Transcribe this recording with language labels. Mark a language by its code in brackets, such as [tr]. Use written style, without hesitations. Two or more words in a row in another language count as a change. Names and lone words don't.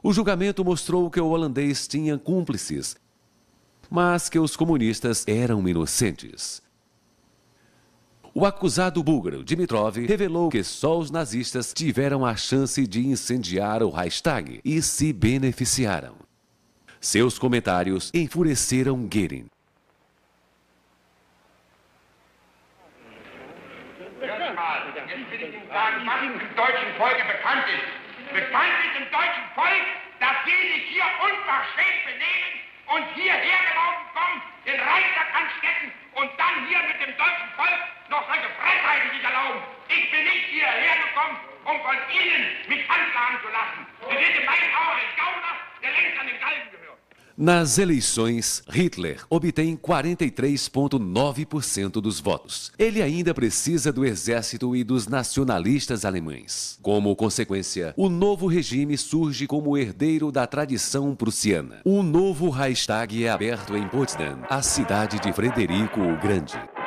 [pt] O julgamento mostrou que o holandês tinha cúmplices, mas que os comunistas eram inocentes. O acusado búlgaro Dimitrov revelou que só os nazistas tiveram a chance de incendiar o Reichstag e se beneficiaram. Seus comentários enfureceram Goering. [de] Jetzt will ich Ihnen sagen, was im deutschen Volke bekannt ist. Bekannt ist im deutschen Volk, dass die sich hier unverschämt benehmen und hierher gelaufen kommen, den Reichstag anstecken und dann hier mit dem deutschen Volk noch solche Frechheiten sich erlauben. Ich bin nicht hierher gekommen, um von Ihnen mich anklagen zu lassen. Sie sind in meinen Augen ein Gauner, der längst an den Galgen gehört. [pt] Nas eleições, Hitler obtém 43,9% dos votos. Ele ainda precisa do exército e dos nacionalistas alemães. Como consequência, o novo regime surge como herdeiro da tradição prussiana. Um novo Reichstag é aberto em Potsdam, a cidade de Frederico o Grande.